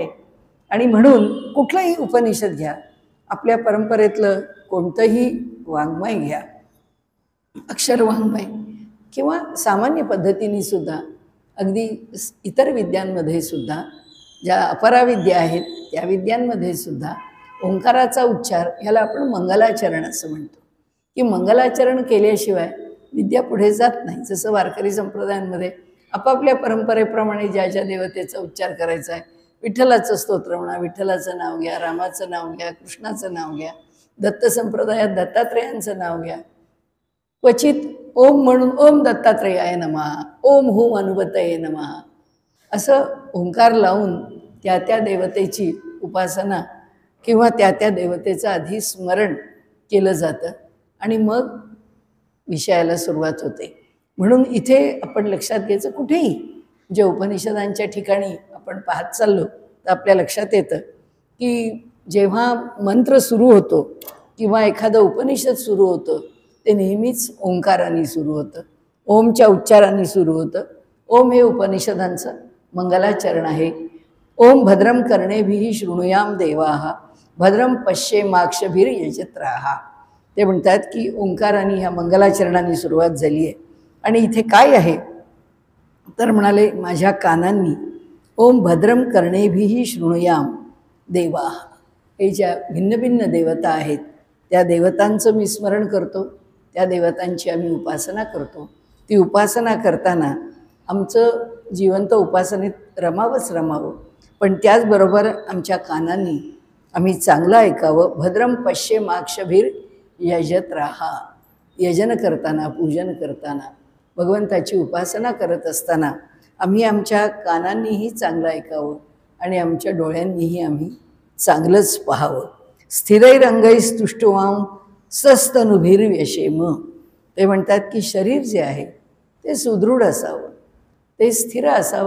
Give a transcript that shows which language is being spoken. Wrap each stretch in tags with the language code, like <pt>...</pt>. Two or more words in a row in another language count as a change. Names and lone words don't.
<mr>आणि म्हणून कुठलंही उपनिषद घ्या, आपल्या परंपरेतलं कोणतंही वाङ्मय घ्या, अक्षर वाङ्मय किंवा सामान्य पद्धतीने सुद्धा, अगदी इतर विद्यांमध्ये सुद्धा, ज्या अपराविद्या आहेत त्या विद्यांमध्ये सुद्धा ओंकाराचा उच्चार ह्याला आपण मंगलाचरण असं म्हणतो की मंगलाचरण केल्याशिवाय विद्या पुढे जात नाही. जसं वारकरी संप्रदायांमध्ये आपापल्या परंपरेप्रमाणे ज्या ज्या देवतेचा उच्चार करायचा आहे, विठ्ठलाचं स्तोत्र म्हणा, विठ्ठलाचं नाव घ्या, रामाचं नाव घ्या, कृष्णाचं नाव घ्या, दत्त संप्रदायात दत्तात्रेयांचं नाव घ्या, क्वचित ओम म्हणून</mr> <sa>ओम दत्तात्रेयाय नमः, ओम हुम अनुबतये नमः</sa> <mr>असं ओंकार लावून त्या त्या देवतेची उपासना किंवा त्या त्या देवतेचं आधी स्मरण केलं जातं आणि मग विषयाला सुरुवात होते. म्हणून इथे आपण लक्षात घ्यायचं, कुठेही जे उपनिषदांच्या ठिकाणी आपण पाहत चाललो तर आपल्या लक्षात येतं की जेव्हा मंत्र सुरू होतो किंवा एखादं उपनिषद सुरू होतं ते नेहमीच ओंकाराने सुरू होतं, ओमच्या उच्चाराने सुरू होतं. ओम हे उपनिषदांचं मंगलाचरण आहे.</mr> <sa>ओम भद्रम कर्णेभिः शृणुयाम देवाः भद्रम पश्येमाक्षभिर्यजत्राः.</sa> <mr>ते म्हणतात की ओंकाराने ह्या मंगलाचरणाने सुरुवात झाली आहे. आणि इथे काय आहे तर म्हणाले, माझ्या कानांनी</mr> <sa>ओम भद्रम कर्णेभिः शृणुयाम देवाः,</sa> <mr>हे ज्या भिन्न भिन्न देवता आहेत त्या देवतांचं मी स्मरण करतो, त्या देवतांची आम्ही उपासना करतो. ती उपासना करताना आमचं जिवंत उपासनेत रमावंच रमावं, पण त्याचबरोबर आमच्या कानांनी आम्ही चांगलं ऐकावं.</mr> <sa>भद्रम पश्येमाक्षभिर् यजत्राः,</sa> <mr>यजन करताना, पूजन करताना, भगवंताची उपासना करत असताना आम्ही आमच्या कानांनीही चांगलं ऐकावं आणि आमच्या डोळ्यांनीही आम्ही चांगलंच पाहावं.</mr> <sa>स्थिरैरंगैस्तुष्टुवां सस्तनुभिर्व्यशेम.</sa> <mr>ते म्हणतात की शरीर जे आहे ते सुदृढ असावं, ते स्थिर असावं.</mr>